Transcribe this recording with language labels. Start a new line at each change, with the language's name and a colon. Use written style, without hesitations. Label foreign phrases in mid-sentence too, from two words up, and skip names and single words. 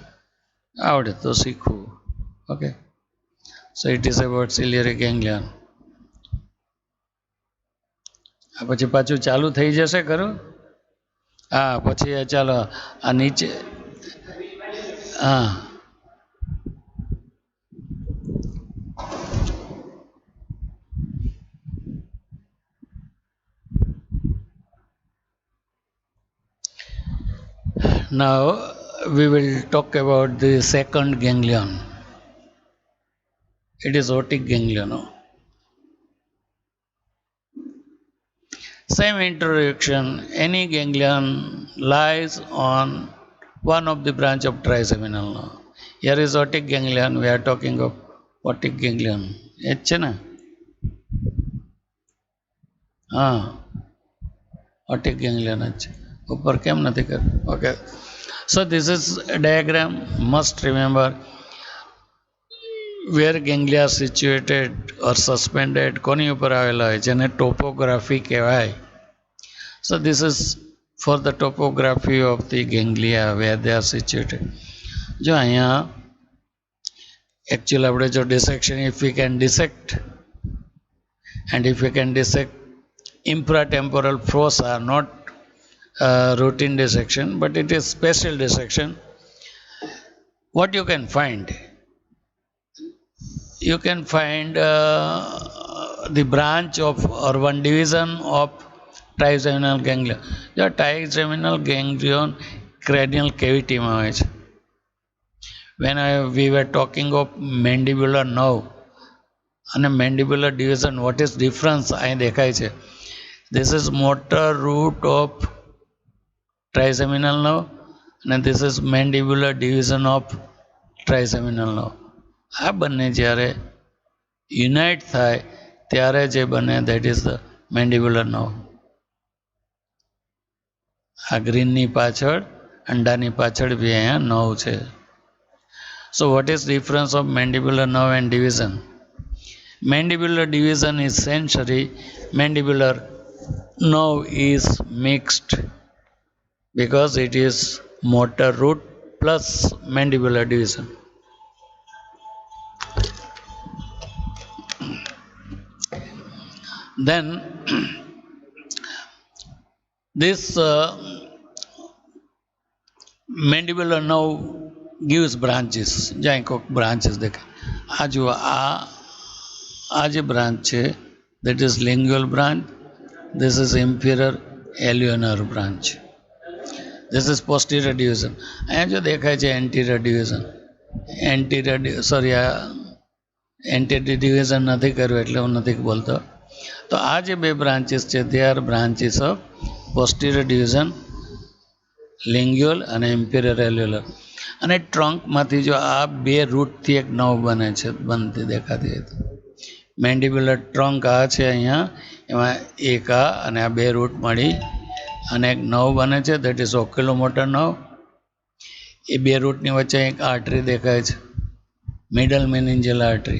Gujarati: આવડે તો શીખવું.
English: okay, so it is about ciliary ganglion.
Gujarati: આ પછી પાછું ચાલુ થઈ જશે ખરું? હા, પછી ચાલો આ નીચે. હા,
English: now we will talk about the second ganglion. It is otic ganglion. Same introduction. Any ganglion lies on one of the branch of trigeminal nerve. Here is otic ganglion. We are talking of otic ganglion.
Gujarati: એ જ છે ને? હા,
English: otic ganglion
Gujarati: જ છે. ઉપર કેમ નથી કર્યું? ઓકે,
English: so this is a diagram. Must remember where ganglia are situated or suspended.
Gujarati: કોની ઉપર આવેલા હોય જેને ટોપોગ્રાફી કહેવાય.
English: So this is for the topography of the ganglia where they are situated.
Gujarati: જો અહીંયા
English: actually
Gujarati: આપણે જો
English: dissection, if we can dissect and if we can dissect infratemporal fossa, not routine dissection, but it is special dissection. What you can find? You can find the branch of or one division of trigeminal ganglion. The trigeminal ganglion cranial cavity
Gujarati: માં હોય છે.
English: When we were talking of mandibular nerve અને mandibular division, what is difference
Gujarati: અહીં દેખાય છે.
English: This is motor root of trigeminal nerve and this is mandibular division of trigeminal nerve.
Gujarati: આ બંને જ્યારે યુનાઇટ થાય ત્યારે જે બને
English: that is the mandibular nerve.
Gujarati: આ ગ્રીનની પાછળ, અંડાની પાછળ બી અહીંયા નર્વ છે.
English: So what is difference of mandibular nerve and division? Mandibular division is sensory. Mandibular nerve is mixed because it is motor root plus mandibular division. Then this mandibular nerve gives branches.
Gujarati: જ્યાં કોઈક branches દેખાય. આ જુઓ, આ જે બ્રાન્ચ છે
English: that is lingual branch. This is inferior alveolar branch. This is posterior division.
Gujarati: અહીંયા જો દેખાય છે
English: anterior division. anterior division
Gujarati: નથી કર્યું એટલે હું નથી બોલતો. તો આ જે બે બ્રાન્ચીસ છે
English: they are branches of posterior division, lingual અને inferior alveolar.
Gujarati: અને ટ્રંકમાંથી જો આ બે રૂટથી એક નવ બને છે, બનતી દેખાતી હોય તો
English: mandibular trunk
Gujarati: આ છે અહીંયા, એમાં એક આ અને આ બે રૂટ મળી અને એક નવ બને છે,
English: that is oculomotor nerve.
Gujarati: એ બે રૂટની વચ્ચે એક આર્ટરી દેખાય છે,
English: middle meningeal artery.